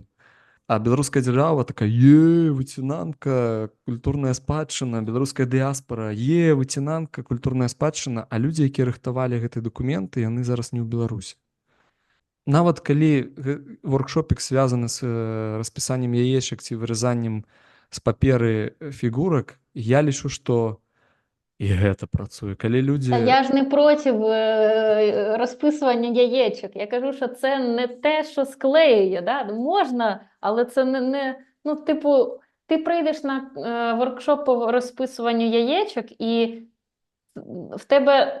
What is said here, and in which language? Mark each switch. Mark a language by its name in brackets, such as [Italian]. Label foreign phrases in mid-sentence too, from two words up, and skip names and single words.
[Belarusian] А беларуская дзяржава такая, выцінанка, культурная спадчына, беларуская дыяспара, выцінанка, культурная спадчына, а людзі, якія рыхтавалі гэтыя дакументы, яны зараз не ў Беларусі. Нават калі воркшопік звязаны з распісаннем яечак ці выразаннем з паперы фігурак, я лічу, што і гэта працуе. Калі людзі... [Ukrainian] Я ж не проти розписування яєчок. Я кажу, що це не те, що склеює. Да? Можна, але це не... Ну, типу, ти прийдеш на воркшоп по розписуванню яєчок і в тебе...